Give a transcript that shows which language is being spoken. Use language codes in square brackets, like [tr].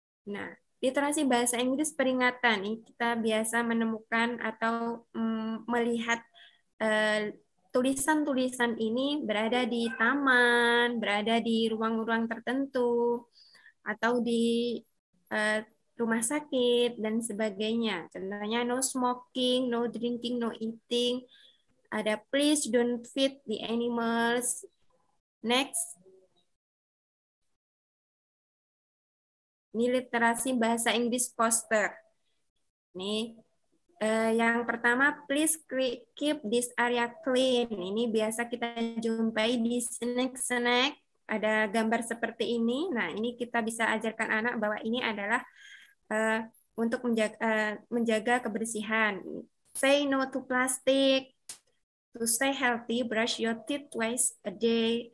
[id] Nah, literasi bahasa Inggris peringatan. Ini kita biasa menemukan atau melihat tulisan-tulisan ini berada di taman, berada di ruang-ruang tertentu, atau di eh, rumah sakit, dan sebagainya. Contohnya [en] no smoking, no drinking, no eating. [id] Ada [en] please don't feed the animals. Next. [id] Ini literasi bahasa Inggris poster. Nih, yang pertama, [en] please keep this area clean. [id] Ini biasa kita jumpai di snack-snack. Ada gambar seperti ini. Nah, ini kita bisa ajarkan anak bahwa ini adalah untuk menjaga kebersihan. [en] Say no to plastic. To stay healthy, brush your teeth twice a day.